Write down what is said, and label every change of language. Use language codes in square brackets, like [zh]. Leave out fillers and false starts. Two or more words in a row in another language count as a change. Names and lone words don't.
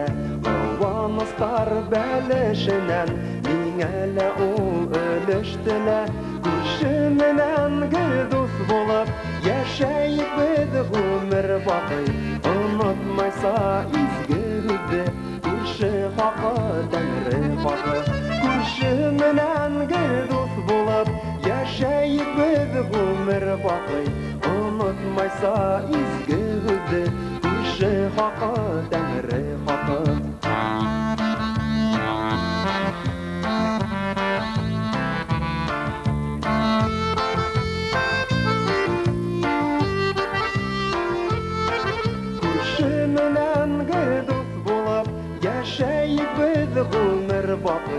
[ba] Ҡыуаныстар бәлешенән миңә лә ул өлөштөлә. Күрше менән гел дус булып, йәшәйек беҙ ғүмер баҡый. Онотмайса изге һүҙҙе, хаҡы, Тәңре хаҡы. [tt] Күрше менән гел дус булып, яшәйек без гомер бакый. Онытмайса изге һүзне, күрше хакы, Тәңре хакы. Күрше менән гел дус булып, яшәйек без гомер бакый.